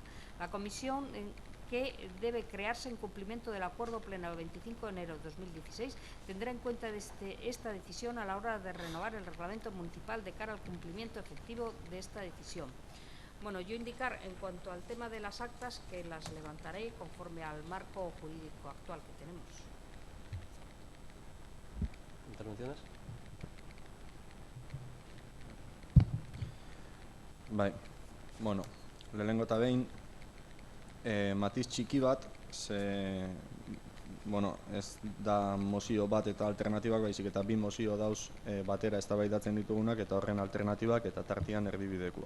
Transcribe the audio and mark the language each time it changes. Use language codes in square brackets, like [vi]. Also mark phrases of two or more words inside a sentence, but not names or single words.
[es] La comisión que debe crearse en cumplimiento del acuerdo pleno del 25 de enero de 2016 tendrá en cuenta esta decisión a la hora de renovar el reglamento municipal de cara al cumplimiento efectivo de esta decisión. Bueno, yo indicar en cuanto al tema de las actas que las levantaré conforme al marco jurídico actual que tenemos. ¿Intervenciones? [eu] Bai, bueno, lehenengo eta behin, matiz txiki bat, ez da mozio bat eta alternatibak, baizik eta bi mozio dauz batera eztabaidatzen ditugunak eta horren alternatibak eta tartean erdibidekua.